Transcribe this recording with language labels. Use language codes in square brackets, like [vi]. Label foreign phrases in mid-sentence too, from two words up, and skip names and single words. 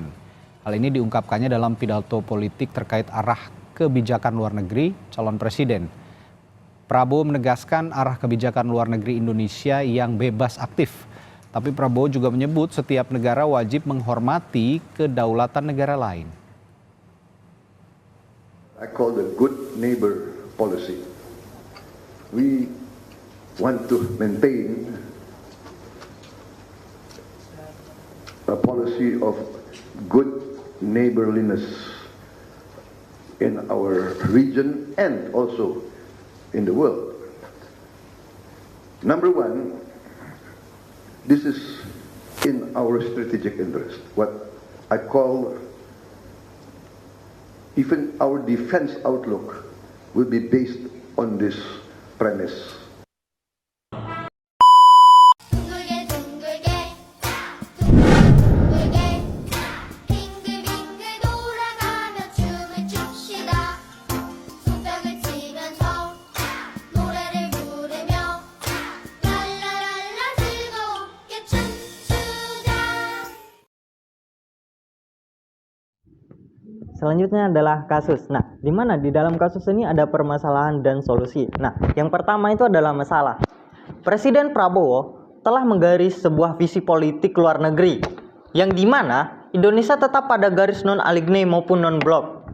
[id] Hal ini diungkapkannya dalam pidato politik terkait arah kebijakan luar negeri calon presiden. Prabowo menegaskan arah kebijakan luar negeri Indonesia yang bebas aktif. Tapi Prabowo juga menyebut setiap negara wajib menghormati kedaulatan negara lain. [en] I call the good neighbor policy. We want to maintain a policy of good neighborliness in our region and also in the world. Number one, this is in our strategic interest. What I call even our defense outlook will be based on this premise. [ko] 둥글게 둥글게 둥글게 빙글빙글 돌아가며 춤을 춥시다. 손뼉을 치면서 노래를 부르며 랄라랄라 즐겁게 춤추자. [id] Selanjutnya adalah kasus. Nah, di mana di dalam kasus ini ada permasalahan dan solusi. Nah, yang pertama itu adalah masalah. Presiden Prabowo telah menggaris sebuah visi politik luar negeri yang di mana Indonesia tetap pada garis non-aligned maupun non-blok.